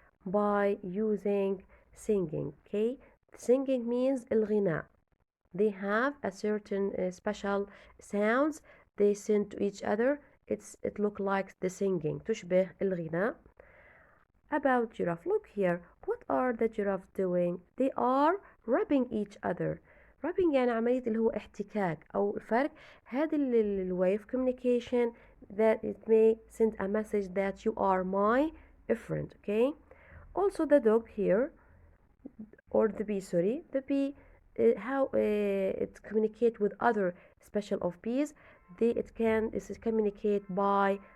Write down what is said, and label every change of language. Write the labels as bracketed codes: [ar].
[en] By using singing. Okay, singing means الغناء. They have a certain special sounds they send to each other. It look like the singing. [ar] تشبه الغناء. [en] About giraffe, look here. What are the giraffe doing? They are rubbing each other. [ar] rubbing يعني عملية اللي هو احتكاك أو الفرق. هذا [en] الway of communication that it may send a message that you are my friend. Okay. Also the dog here or the bee. Sorry, the bee. How it communicate with other special of bees. It can communicate by